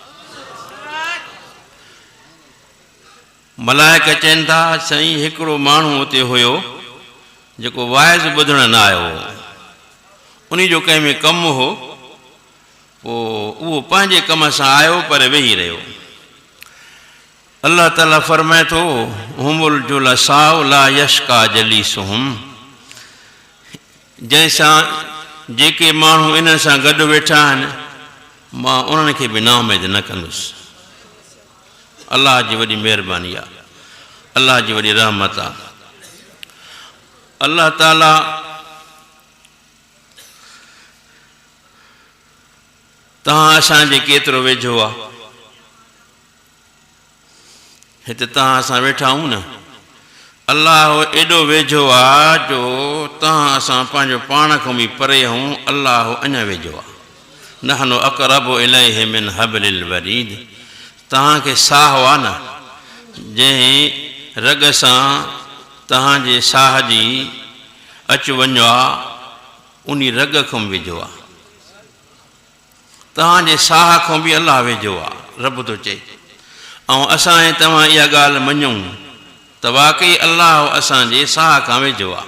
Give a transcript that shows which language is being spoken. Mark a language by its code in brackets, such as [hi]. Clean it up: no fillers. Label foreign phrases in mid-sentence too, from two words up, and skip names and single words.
[sd] मलाइक चवनि था, साईं हिकिड़ो माण्हू उते हुयो जेको वाइज़ ॿुधण न आयो हो। उन जो कंहिं में कमु हो, पोइ उहो पंहिंजे कम सां आयो पर वेही रहियो। अल्लाह ताला फरमाए थो, [ar] هم الجلساء لا يشقى جليسهم. [sd] जंहिंसां जेके माण्हू इन सां गॾु वेठा आहिनि, मां उन्हनि खे बि नाउमेद न कंदुसि। अल्लाह जी वॾी महिरबानी आहे, अल्लाह जी वॾी रहमत आहे। अल्लाह ताला तव्हां असांजे केतिरो वेझो आहे। हिते तव्हां असां वेठा आहियूं न, अल्लाह एॾो वेझो आहे जो तव्हां असां पंहिंजो पाण खां बि परे आहियूं। अल्लाह अञा वेझो आहे। [ar] نحن أقرب إليه من حبل الوريد. [sd] तव्हांखे साह आहे न, जंहिं रग सां तव्हांजे साह जी अचु वञो आहे, उन रग खां वेझो आहे। तव्हांजे साह खां बि अल्लाह वेझो आहे। रब थो चए, ऐं असां ऐं तव्हां इहा ॻाल्हि मञूं त वाक़ई अल्लाह असांजे साह खां वेझो आहे।